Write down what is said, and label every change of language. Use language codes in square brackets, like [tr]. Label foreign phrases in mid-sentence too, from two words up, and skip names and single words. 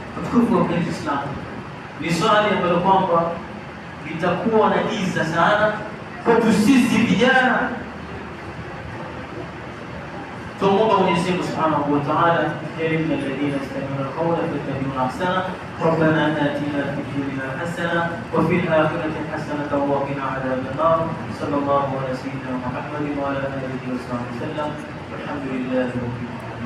[sw] watukufu wa Kiislamu, ni swali ambalo kwamba litakuwa na giza sana kwetu sisi vijana. Tumwomba Mwenyezi Mungu [ar] سبحانه وتعالى jalia الذين يستمعون القول فيتبعون أحسنه. ربنا آتنا في الدنيا حسنة وفي الآخرة حسنة وقنا عذاب النار. صلى الله على سيدنا محمد وعلى آله وصحبه وسلم. والحمد لله رب العالمين.